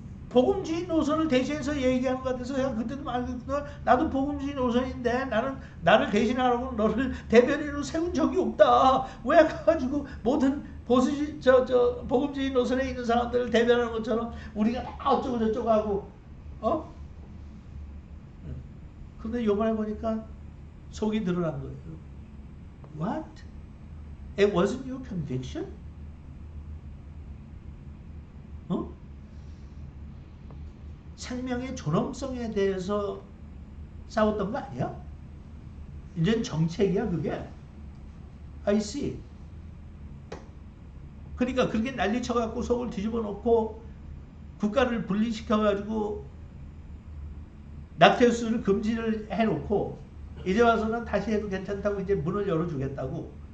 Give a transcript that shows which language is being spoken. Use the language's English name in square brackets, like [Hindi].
[Korean] 복음주의 노선을 대신해서 얘기하는 것 같아서 그냥 그때도 말했던 나도 복음주의 노선인데 나는 나를 대신하라고 너를 대변인으로 세운 적이 없다. 왜 가지고 모든 복음주의 노선에 있는 사람들을 대변하는 것처럼 우리가 다 어쩌고 저쩌고 하고 근데 요번에 보니까 속이 드러난 거예요. [English] What? It wasn't your conviction? [Korean] 생명의 존엄성에 대해서 싸웠던 거 아니야? 이젠 정책이야 그게. [English] I see. [Korean] 그러니까 그렇게 난리쳐갖고 속을 뒤집어 놓고 국가를 분리시켜가지고 낙태수를 금지를 해놓고 이제 와서는 다시 해도 괜찮다고 이제 문을 열어주겠다고.